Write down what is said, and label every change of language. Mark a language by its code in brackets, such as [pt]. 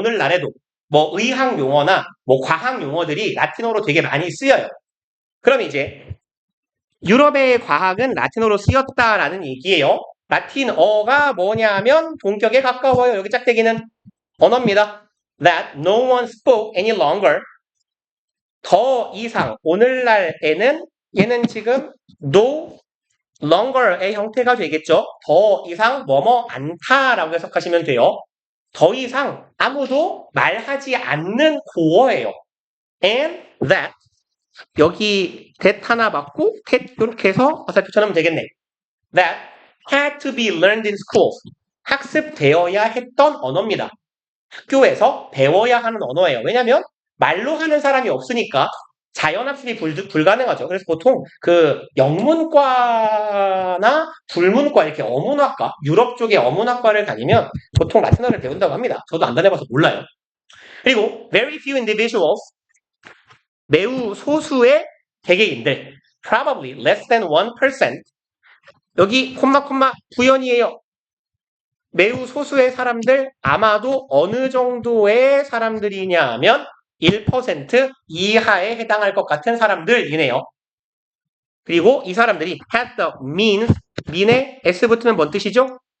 [ko] 오늘날에도 뭐 의학 용어나 뭐 과학 용어들이 라틴어로 되게 많이 쓰여요. 그럼 이제 유럽의 과학은 라틴어로 쓰였다라는 얘기예요. 라틴어가 뭐냐면 본격에 가까워요. 여기 짝대기는 언어입니다. [en] That no one spoke any longer. [ko] 더 이상 오늘날에는 얘는 지금 no longer의 형태가 되겠죠. 더 이상 뭐뭐 않다라고 해석하시면 돼요. 더 이상 아무도 말하지 않는 고어예요. and that 여기 that 하나 받고 that 이렇게 해서 화살표 쳐놓으면 되겠네. [en] That had to be learned in school. [ko] 학습되어야 했던 언어입니다. 학교에서 배워야 하는 언어예요. 왜냐면 말로 하는 사람이 없으니까 자연학습이 불가능하죠. 그래서 보통 그 영문과나 불문과 이렇게 어문학과, 유럽 쪽의 어문학과를 다니면 보통 라틴어를 배운다고 합니다. 저도 안 다녀봐서 몰라요. [en] 그리고 very few individuals, [ko] 매우 소수의 개개인들, [en] probably less than 1%. [ko] 여기 콤마 부연이에요. 매우 소수의 사람들, 아마도 어느 정도의 사람들이냐 하면 1% 이하에 해당할 것 같은 사람들이네요. 그리고 이 사람들이 [en] had the means, [ko] mean에 s 붙으면 뭔 뜻이죠?